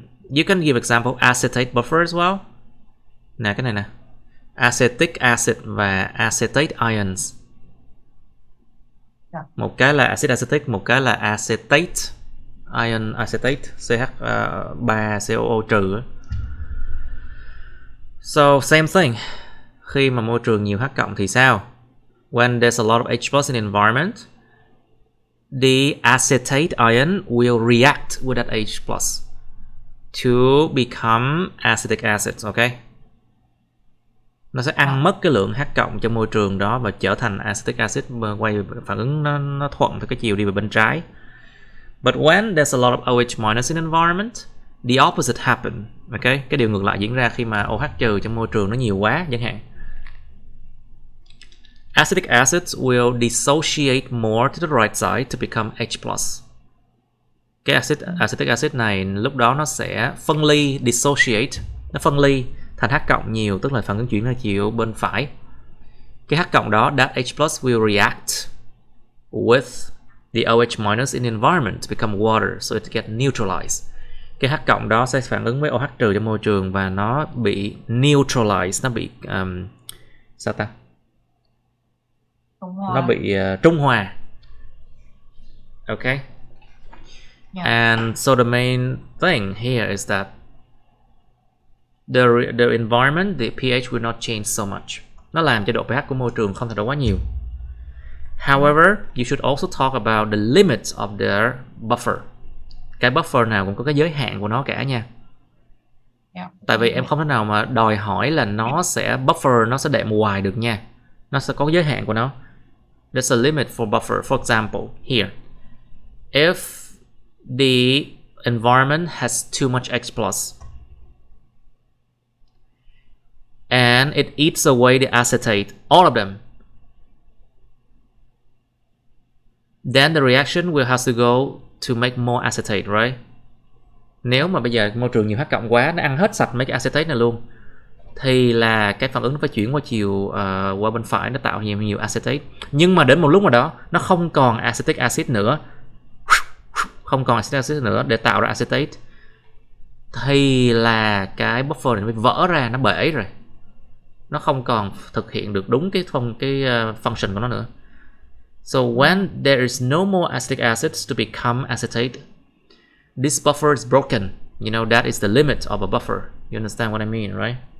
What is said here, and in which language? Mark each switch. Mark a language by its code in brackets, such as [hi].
[en] You can give example acetate buffer as well. [vi] Nè cái này nè. [en] Acetic acid và acetate ions. [vi] Một cái là acid acetic, một cái là acetate ion acetate CH3COO trừ. [en] So same thing. [vi] Khi mà môi trường nhiều H cộng thì sao? [en] When there's a lot of H plus in the environment, the acetate ion will react with that H plus to become acetic acid, okay? [vi] Nó sẽ ăn mất cái lượng H cộng trong môi trường đó và trở thành acetic acid, quay phản ứng nó thuận theo cái chiều đi về bên trái. [en] But when there's a lot of OH minus in environment, the opposite happen, okay? [vi] Cái điều ngược lại diễn ra khi mà OH trừ trong môi trường nó nhiều quá chẳng hạn. [en] Acetic acids will dissociate more to the right side to become H plus. [vi] Cái acetic acid này lúc đó nó sẽ phân ly, dissociate, nó phân ly thành H cộng nhiều, tức là phản ứng chuyển theo chiều bên phải. Cái H cộng đó, [en] that H plus will react with the OH minus in the environment to become water, so it get neutralized. [vi] Cái H cộng đó sẽ phản ứng với OH trừ trong môi trường và nó bị neutralized, nó bị sao ta? Nó bị trung hòa. Okay. [en] Yeah. And so the main thing here is that the environment, the pH will not change so much. [vi] Nó làm cho độ pH của môi trường không thay đổi quá nhiều. [en] However, you should also talk about the limits of the buffer. [vi] Cái buffer nào cũng có cái giới hạn của nó cả nha. [en] Yeah. [vi] Tại vì em không thể nào mà đòi hỏi là nó sẽ buffer, nó sẽ đệm hoài được nha. Nó sẽ có giới hạn của nó. [en] There's a limit for buffer. For example, here, if the environment has too much H plus and it eats away the acetate, all of them, then the reaction will have to go to make more acetate, right? [vi] Nếu mà bây giờ môi trường nhiều H cộng quá, nó ăn hết sạch mấy cái acetate này luôn, thì là cái phản ứng nó phải chuyển qua chiều qua bên phải, nó tạo nhiều acetate. Nhưng mà đến một lúc nào đó nó không còn acetic acid nữa, không còn acetic acid nữa để tạo ra acetate, thì là cái buffer này nó bị vỡ ra, nó bể rồi, nó không còn thực hiện được đúng cái function của nó nữa. [en] So when there is no more acetic acids to become acetate, this buffer is broken. You know, that is the limit of a buffer. You understand what I mean, right?